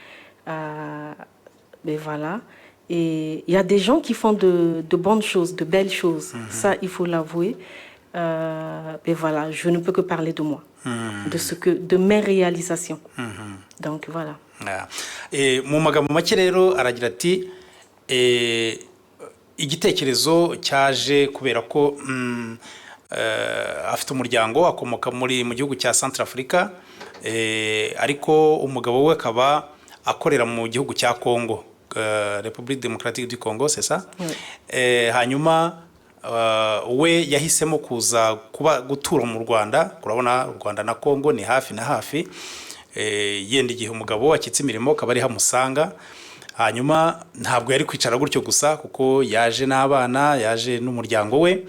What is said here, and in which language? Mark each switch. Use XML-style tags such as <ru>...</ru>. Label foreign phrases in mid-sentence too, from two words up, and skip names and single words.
<fr>Mais voilà. Et il y a des gens qui font de bonnes choses, de belles choses. Ça, il faut l'avouer. Mais voilà, je ne peux que parler de moi, de mes réalisations. Donc voilà.</fr> <rw>Et mu magambo make rero aragira ati igitekerezo cyaje kubera ko afite umuryango akomoka mu gihugu cya Centrafrica, ariko umugabo we akaba akorera mu gihugu cya Congo,</rw> <fr>République démocratique du Congo, c'est ça?</fr> <rw>Hanyuma we yahisemo kuza gutura mu Rwanda. Kurabona u Rwanda na Congo ni hafi na hafi. Yenda igihe umugabo akitse imirimo akaba ari hamusanga. Hanyuma ntabwo yari kwicara gutyo gusa, kuko yaje n'abana, yaje n'umuryango we.</rw>